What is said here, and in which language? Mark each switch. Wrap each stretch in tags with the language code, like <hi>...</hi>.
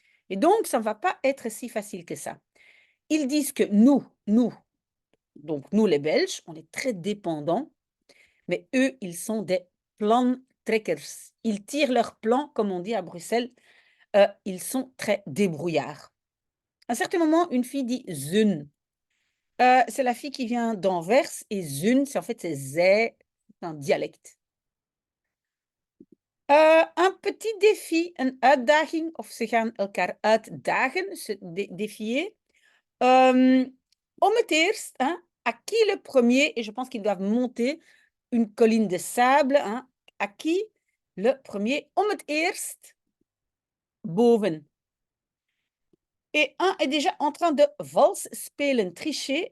<fr>Et donc, ça ne va pas être si facile que ça. Ils disent que donc nous les Belges, on est très dépendants, mais eux, ils sont des plantrekkers. Ils tirent leur plan, comme on dit à Bruxelles. Ils sont très débrouillards. À un certain moment, une fille dit zun. C'est la fille qui vient d'Anvers et zun, c'est en fait c'est zij, c'est un dialecte. Un petit défi,</fr> <nl>een uitdaging, of ze gaan elkaar uitdagen,</nl> <fr>se défier.</fr> <nl>Om het eerst,</nl> <fr>à qui le premier, et je pense qu'ils doivent monter une colline de sable, à qui le premier,</fr> <nl>om het eerst, boven.</nl> <fr>Et un est déjà en train de vals spelen, tricher.</fr>